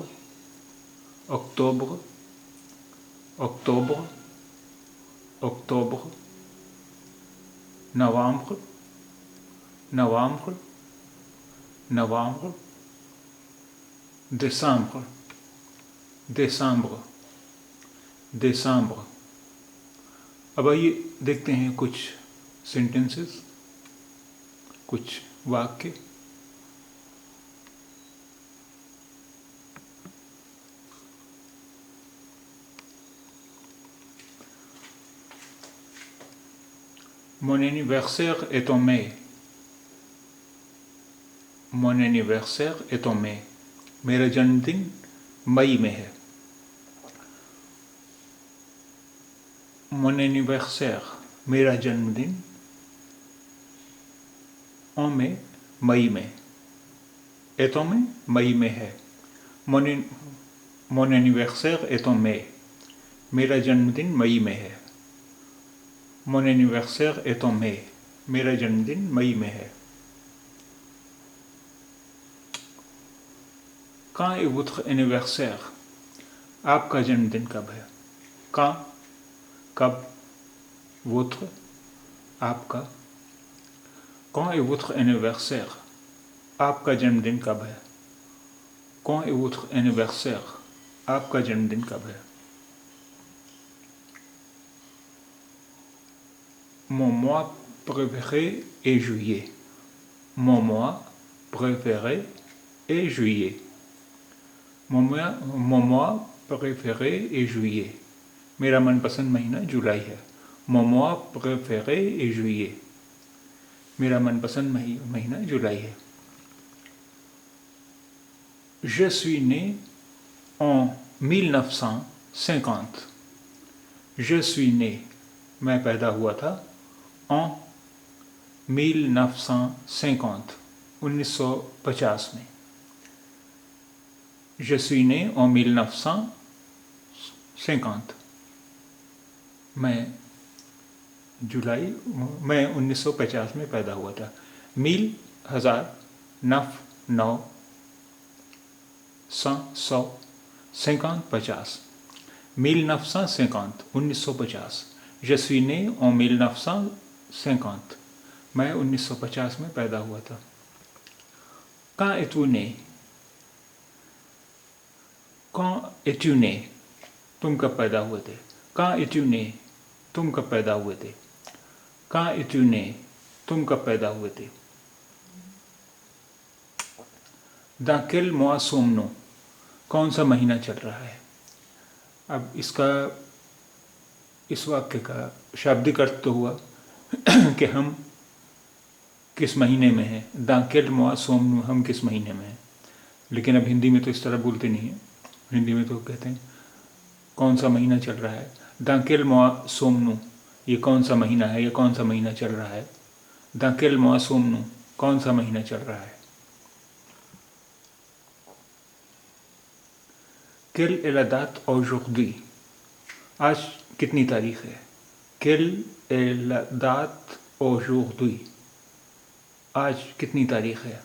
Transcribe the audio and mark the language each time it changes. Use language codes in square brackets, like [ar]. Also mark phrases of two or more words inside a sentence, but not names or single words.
[fr] octobre, octobre, octobre. novembre, novembre, novembre. décembre, décembre, décembre. [hi] अब आइए देखते हैं कुछ सेंटेंसेज़, कुछ वाक्य. [fr] Mon anniversaire est en mai. Mon anniversaire est en mai. [hi] मेरा जन्म दिन मई में है. [fr] Mon anniversaire, [hi] मेरा जन्म दिन. [fr] en mai, [hi] मई में. [fr] est en mai, [hi] मई में है. [fr] Mon anniversaire est en mai. [hi] मेरा जन्म दिन मई में है. [fr] Mon anniversaire est en mai. [hi] मेरा जन्म दिन मई में है. [fr] Quand est votre anniversaire? [hi] आप का जन्म दिन कब है? quand, कब. votre, आप का. [fr] Quand est votre anniversaire? [hi] आप का जन्म दिन कब है? [fr] Quand est votre anniversaire? [hi] आप का जन्म दिन कब है? [fr] Mon mois préféré est juillet. Mon mois préféré est juillet. Mon mois préféré est juillet. [hi] मेरा मन पसंद महीना जुलाई है. [fr] Mon mois préféré est juillet. [hi] मेरा मन पसंद महीना जुलाई है. [fr] Je suis né en 1950. Je suis né, [hi] मैं पैदा हुआ था. [fr] en 1950, 1950 میں. Je suis né en 1950. [hi] मैं 1950 में पैदा हुआ था. मिल, हज़ार, [fr] neuf, 9, 100, 50, 50. 1950, 1950. Je suis né en 1950. [hi] मैं 1950 में पैदा हुआ था. [fr] Quand es-tu né? Quand es-tu né? [hi] तुम कब पैदा हुए थे? [fr] Quand es-tu né? [hi] तुम कब पैदा हुए थे? [fr] Quand es-tu né? [hi] तुम कब पैदा हुए थे? [fr] Dans quel mois sommes-nous? [hi] कौन सा महीना चल रहा है? अब इस वाक्ये का शाब्दिक अर्थ तो हुआ कि हम किस महीने में हैं. [fr] Dans quel mois sommes-nous, [hi] हम किस महीने में हैं. लेकिन अब हिंदी में तो इस तरह बोलते नहीं हैं. हिंदी में तो कहते हैं कौन सा महीना चल रहा है. [fr] Dans quel mois sommes-nous, [hi] यह कौन सा महीना है, यह कौन सा महीना चल रहा है. [fr] Dans quel mois sommes-nous, [hi] कौन सा महीना चल रहा है. [fr] Quelle est la date aujourd'hui? [hi] आज कितनी तारीख़ है. [fr] Quelle est la date aujourd'hui [hi] आज कितनी तारीख़ है?